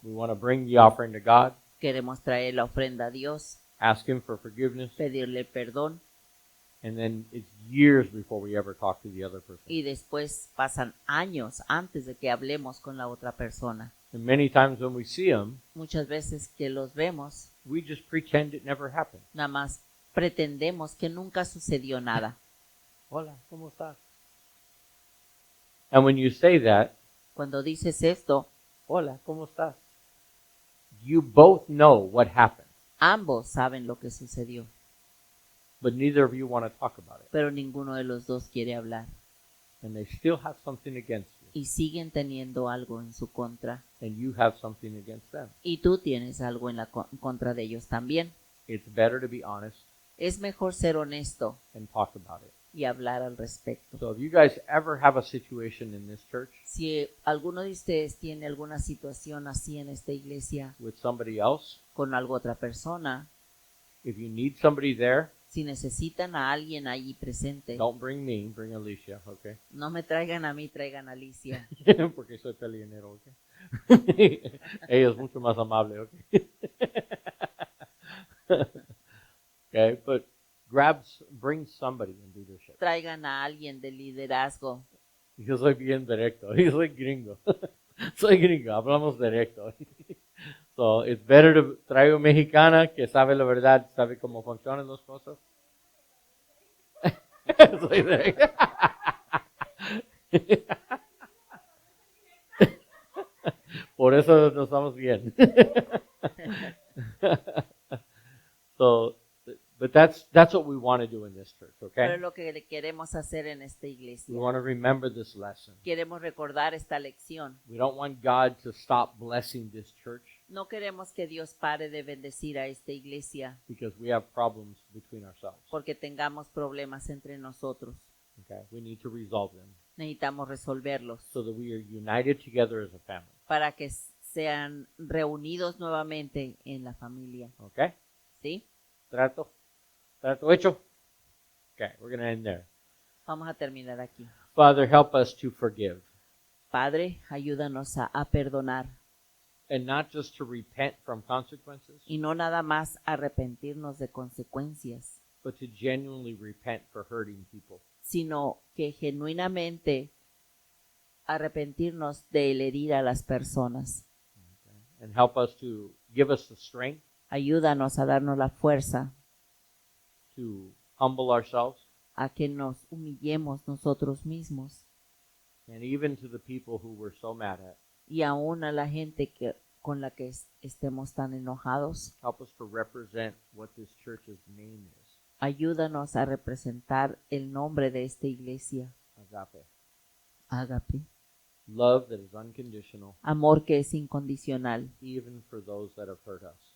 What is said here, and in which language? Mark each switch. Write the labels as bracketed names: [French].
[English] We want to bring the offering to God, [Spanish] Queremos traer la ofrenda a Dios, [English] ask Him for forgiveness, [Spanish] pedirle perdón, [English] and then it's years before we ever talk to the other person. [Spanish] y después pasan años antes de que hablemos con la otra persona. [English] And many times when we see them, [Spanish] Muchas veces que los vemos, [English] we just pretend it never happened. [Spanish] nada más pretendemos que nunca sucedió nada. Hola, ¿cómo estás? [English] And when you say that, [Spanish] Cuando dices esto, hola, ¿cómo estás? [English] You both know what happened, [Spanish] ambos saben lo que sucedió, [English] but neither of you want to talk about it. [Spanish] pero ninguno de los dos quiere hablar. [English] And they still have something against you, [Spanish] Y siguen teniendo algo en su contra. [English] and you have something against them. [Spanish] Y tú tienes algo en contra de ellos también. [English] It's better to be honest [Spanish] Es mejor ser honesto [English] and talk about it. [Spanish] y hablar al respecto. [English] So if you guys ever have a situation in this church [Spanish] Si alguno de ustedes tiene alguna situación así en esta iglesia [English] with somebody else, [Spanish] con otra persona, [English] if you need somebody there, [Spanish] si necesitan a alguien allí presente, [English] don't bring me, bring Alicia, okay? [Spanish] no me traigan a mí, traigan a Alicia. Porque soy peleonero, okay? Ella es mucho más amable, okay? [English] Okay, but bring somebody in leadership. [Spanish] Traigan a alguien de liderazgo. Yo soy bien directo, yo soy gringo. Soy gringo, hablamos directo. [English] So, it's better to [Spanish] traigo mexicana que sabe la verdad, sabe cómo funcionan las cosas. Soy directo. Por eso nos estamos bien. [English] So, but that's what we want to do in this church, [Spanish] Pero [English] okay? [Spanish] es lo que queremos hacer en esta [English] We [Spanish] iglesia. [English] want to remember this lesson. [Spanish] Queremos recordar esta lección. [English] We don't want God to stop blessing this church [Spanish] No queremos que Dios pare de bendecir a esta iglesia [English] because we have problems between ourselves. [Spanish] porque tengamos problemas entre nosotros. [English] Okay, we need to resolve them [Spanish] Necesitamos resolverlos [English] so that we are united together as a family. [Spanish] para que sean reunidos nuevamente en la familia. [English] Okay, [Spanish] ¿Sí? trato hecho. [English] Okay, we're going to end there. [Spanish] Vamos a terminar aquí. [English] Father, help us to forgive [Spanish] Padre, ayúdanos a perdonar [English] and not just to repent from consequences, [Spanish] y no nada más arrepentirnos de consecuencias, [English] but to genuinely repent for hurting people. [Spanish] sino que genuinamente arrepentirnos de herir a las personas. [English] And help us to give us the strength [Spanish] Ayúdanos a darnos la fuerza [English] to humble ourselves, [Spanish] a que nos humillemos nosotros mismos [English] and even to the people who we're so mad at, [Spanish] y aún a la gente con la que estemos tan enojados. [English] Help us to represent what this church's name is, [Spanish] Ayúdanos a representar el nombre de esta iglesia. [English] agape. [Spanish] Ágape. [English] Love that is unconditional, [Spanish] Amor que es incondicional, [English] even for those that have hurt us.